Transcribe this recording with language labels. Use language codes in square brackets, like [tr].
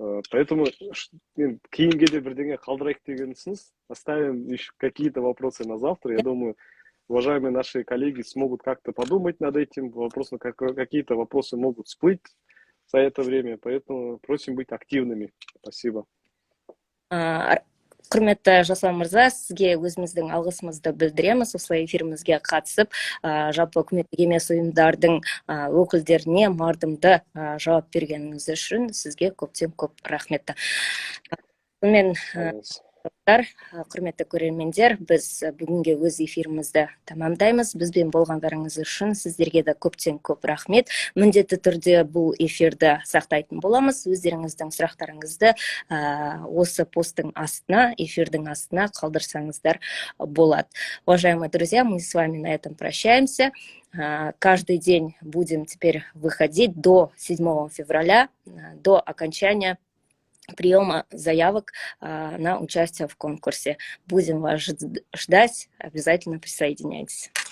[ru] Поэтому [kk] кейінге де бірдеңе қалдырайық дегенсіз, [ru] оставим еще какие-то вопросы на завтра. Я думаю, уважаемые наши коллеги смогут как-то подумать над этим. Какие-то вопросы могут всплыть за это время, поэтому просим быть активными. Спасибо. [kk] Құрметті Жасұлан мырза, сізге өзіміздің алғысымызды білдіреміз. Осылай эфирімізге қатысып, жалпы үкіметтік емес ұйымдардың өкілдеріне мардымды жауап бергеніңіз үшін сізге көптен көп рахметті. Сонымен, құрметті көрермендер, біз бүгінге өз эфирімізді тамамдаймыз. Бізбен болғандарыңыз үшін сіздерге де көптен көп рахмет. Міндетті түрде бұл эфирді сақтайтын боламыз. Өздеріңіздің сұрақтарыңызды осы посттың астына, эфирдің астына қалдырсаңыздар болады. [ru] Уважаемые друзья, мы с вами на этом прощаемся. Каждый день будем теперь выходить до 7 февраля, до окончания приема заявок на участие в конкурсе. Будем вас ждать, обязательно присоединяйтесь.